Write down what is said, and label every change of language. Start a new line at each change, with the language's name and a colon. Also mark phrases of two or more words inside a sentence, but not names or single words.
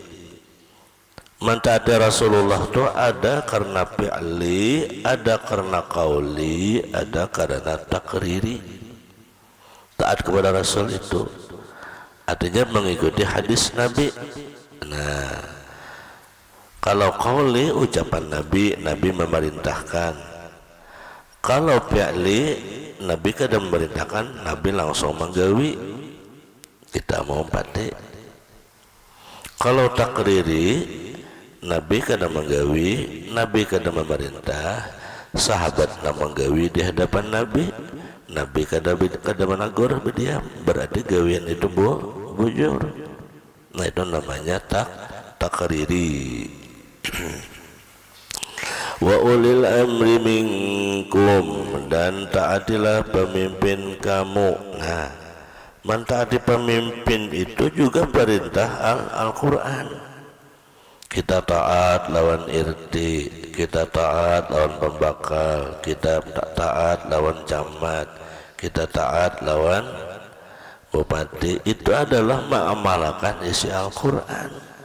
Indonesian: Mentaati Rasulullah itu ada karena fi'li, ada karena qauli, ada karena takriri. Taat kepada Rasul itu artinya mengikuti hadis Nabi. Nah, kalau qauli ucapan Nabi, Nabi memerintahkan. Kalau fi'li, Nabi kadang memerintahkan, Nabi langsung menggawi, kita mau pati. Kalau takriri, Nabi kadang menggawi, Nabi kadang memerintah, sahabat menggawi di hadapan Nabi, Nabi kadang menegur, berdiam,
Banjar: berarti gawian itu bujur.
Indonesian: Nah, itu namanya takriri.
Arabic: Wa ulil amri minkum,
Indonesian: dan taatilah pemimpin kamu. Nah, mentaati pemimpin itu juga perintah Al-Quran.
Banjar: Kita taat lawan irti, kita taat lawan pembakal, kita taat lawan camat, kita taat lawan bupati.
Indonesian: Itu adalah mengamalkan isi Al-Quran.